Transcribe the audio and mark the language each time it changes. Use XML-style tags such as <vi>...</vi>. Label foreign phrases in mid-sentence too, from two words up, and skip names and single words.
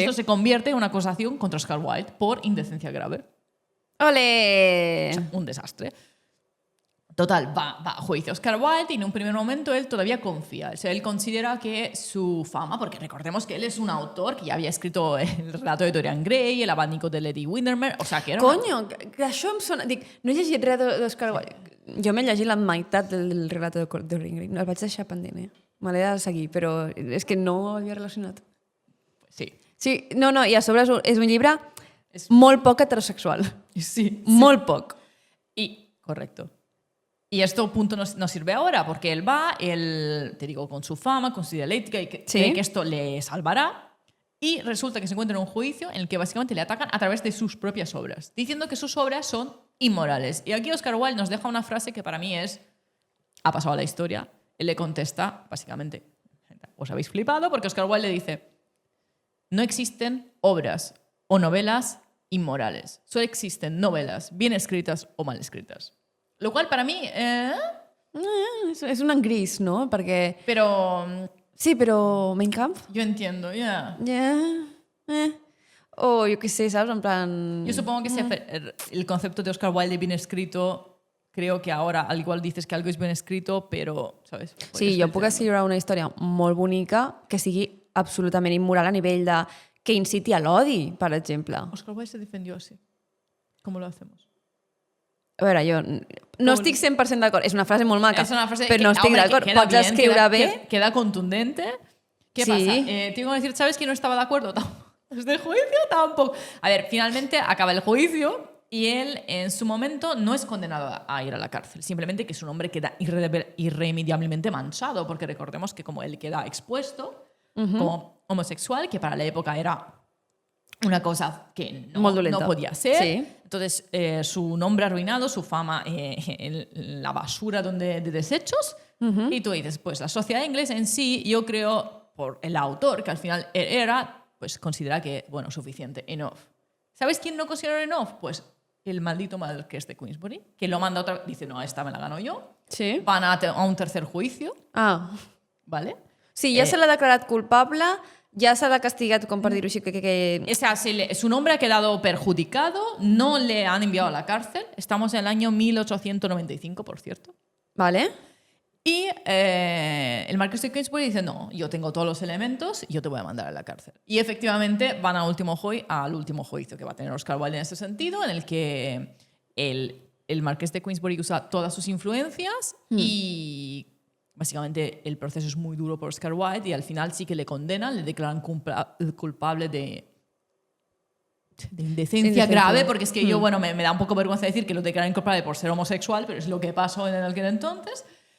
<es>Esto se convierte en una acusación contra Oscar Wilde por indecencia grave. Ole! Un desastre. Total, va a juicio Oscar Wilde y en un primer momento él todavía confía. O sea, él considera que su fama, porque recordemos que él es un autor que ya había escrito el relato de Dorian Gray, el abanico de Lady Windermere, o sea que era...</es> <ca>Conyo, que això em sona... Dic, no he llegit res d'Oscar Wilde. Jo m'he llegit la meitat del relato de Dorian Gray. El vaig deixar pendent, Me l'he de seguir, però és que no ho havia relacionat. Sí. Sí, no, i a sobre és un llibre molt poc heterosexual. Sí. Molt poc.</ca> <es>Y, correcto. Y esto punto nos sirve ahora, porque él va, te digo, con su fama, con su dialéctica, y cree que esto le salvará. Y resulta que se encuentra en un juicio en el que básicamente le atacan a través de sus propias obras, diciendo que sus obras son inmorales. Y aquí Oscar Wilde nos deja una frase que para mí ha pasado a la historia. Él le contesta, básicamente, os habéis flipado, porque Oscar Wilde le dice, no existen obras o novelas inmorales, solo existen novelas bien escritas o mal escritas. Lo cual para mí...</es> <ca>És un gris, no? Perquè...</ca> <es>Pero</es> <ca>Sí, però Mein Kampf?</ca> <es>yo entiendo, ya.</es> <ca>O jo què sé, saps? En plan...</ca> <es>Yo supongo que el concepto de Oscar Wilde de bien escrito, creo que ahora al igual dices que algo es bien escrito, pero, ¿sabes?</es> <ca>Sí, jo puc escriure una història molt bonica que sigui absolutament immoral a nivell de que inciti a l'odi, per exemple.</ca> <es>Oscar Wilde se defendió así. ¿Cómo lo hacemos?</es> <ca>A veure, jo no estic 100% d'acord. És una frase molt maca,</ca> <es>Es una frase</es> <ca>però no estic d'acord. Pots escriure bé...</ca> <es>Queda contundente. ¿Qué Sí. pasa? Tengo que decir, ¿sabes que no estaba de acuerdo? Desde el juicio tampoco. A ver, finalmente acaba el juicio y él en su momento no es condenado a ir a la cárcel. Simplemente que su nombre queda irremediablemente manchado, porque recordemos que como él queda expuesto como homosexual, que para la época era una cosa que</es> <ca>Molt dolenta.</ca> <es>no podía ser. Sí. Entonces, su nombre arruinado, su fama en la basura de desechos. Y tú dices, pues la sociedad inglesa en sí, yo creo, por el autor, que al final era, pues considera que, bueno, suficiente, enough. ¿Sabes quién no considera enough? Pues el maldito marqués de Queensberry, que lo manda otra vez, dice, no, esta me la gano yo. Sí. Van a un tercer juicio, Ah. ¿vale?</es> <ca>Sí, ja se l'ha declarat culpable, ja se l'ha castigat, com per dir-ho així, que...</ca> <es>O sea, su nombre ha quedado perjudicado, no le han enviado a la cárcel. Estamos en el año 1895, por cierto. Vale. Y el marqués de Queensberry dice, no, yo tengo todos los elementos y yo te voy a mandar a la cárcel. Y efectivamente van al último juicio que va a tener Oscar Wilde en ese sentido, en el que el marqués de Queensberry usa todas sus influencias y básicamente el proceso es muy duro por Oscar Wilde y al final sí que le condenan, le declaran culpable de indecencia grave, porque es que yo, bueno, me da un poco vergüenza decir que lo declaran culpable por ser homosexual, pero es lo que pasó en aquel entonces.</es>